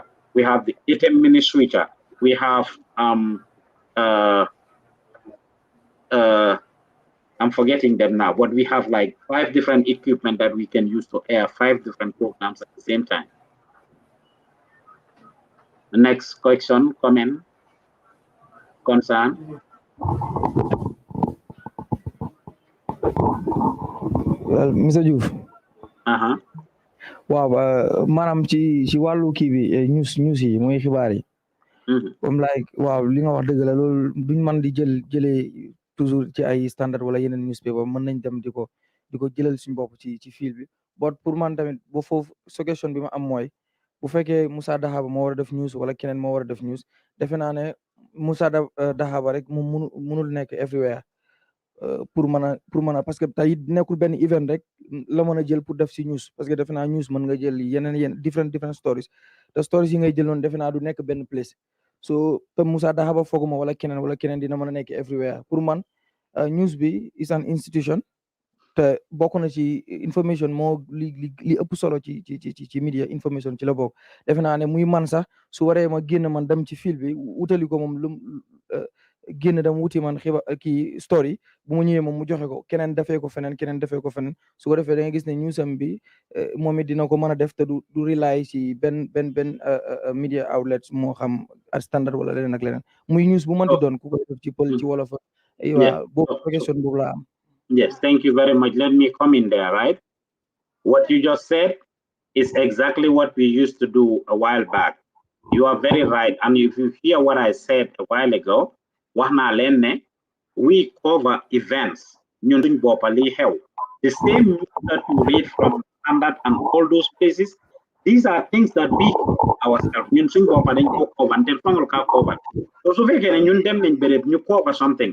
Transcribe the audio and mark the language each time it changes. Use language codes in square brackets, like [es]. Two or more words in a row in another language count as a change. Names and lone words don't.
[en] We have the ATM mini switcher. We have I'm forgetting them now, but we have like 5 different equipment that we can use to air 5 different programs at the same time. The next question, comment, concern. Well, Mr. Diouf. Wow, [wo] maanaam ci wàllu kii bi news yi mooy xibaar yi. Comme like waaw li nga wax dëgg la loolu duñ mën di jëlee toujours ci ay standard wala yeneen newspaper mën nañ dem di ko jëlal suñu bopp ci fil bi but pour man tamit ba foofu suggestion bi ma am mooy bu fekkee Moussa Dahaba moo war a def news wala keneen moo war a def news defe naa ne Moussa Dahaba rek moom mënul nekk everywhere pour mën a [fr] parce que [wo] tey nekkul benn event rek la mën a jël pour def si news [fr] parce que [wo] defe naa news mën nga jël yeneen [en] different stories [wo] te stories yi ngay jël noonu defe naa du nekk benn place so te Moussa Dahaba fooguma wala keneen dina mën a nekk everywhere pour man news bi [en] is an institution [wo] te bokk na ci information moo li ëpp solo ci media information ci la bokk defe naa ne muy man sax su waree ma génn man dem ci fil bi wutali ko moom génn dem wuti man kii story bu mu ñëwee moom mu joxe ko keneen defee ko feneen su ko defee da nga gis ne newsam bi moom it dina ko mën a def te du rely ci benn [en] media outlets [wo] moo xam standard wala leneen ak leneen muy news bu mënti doon ku ko def ci pël ci wolof waaw boobu question boobu laa am. [en] Yes, thank you very much. Let me come in there, right? What you just said is exactly what we used to do a while back. You are very right. And if you hear what I said a while ago, we cover events. The same news that you read from Standard and all those places, these are things that we ourselves cover something.